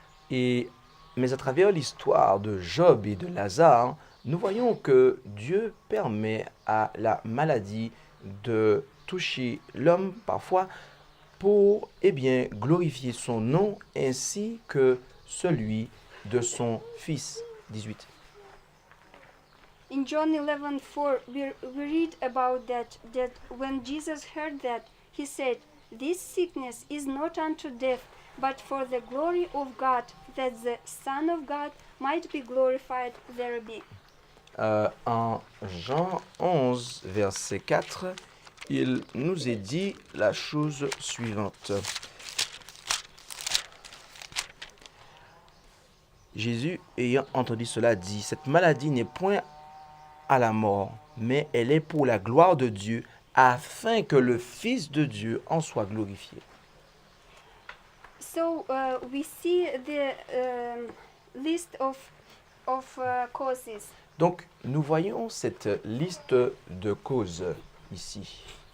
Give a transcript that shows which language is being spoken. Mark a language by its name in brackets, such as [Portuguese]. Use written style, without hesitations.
[French] Mais à travers l'histoire de Job et de Lazare, nous voyons que Dieu permet à la maladie de toucher l'homme parfois pour glorifier son nom ainsi que celui de son fils. 18. [English] In John 11:4, we read about that when Jesus heard that, he said, "This sickness is not unto death, but for the glory of God, that the Son of God might be glorified thereby." [French] En Jean 11, verset 4, il nous est dit la chose suivante. Jésus, ayant entendu cela, dit, « Cette maladie n'est point à la mort, mais elle est pour la gloire de Dieu, afin que le Fils de Dieu en soit glorifié. » [English] So we see the list of causes. [French] Donc, nous voyons cette liste de causes ici.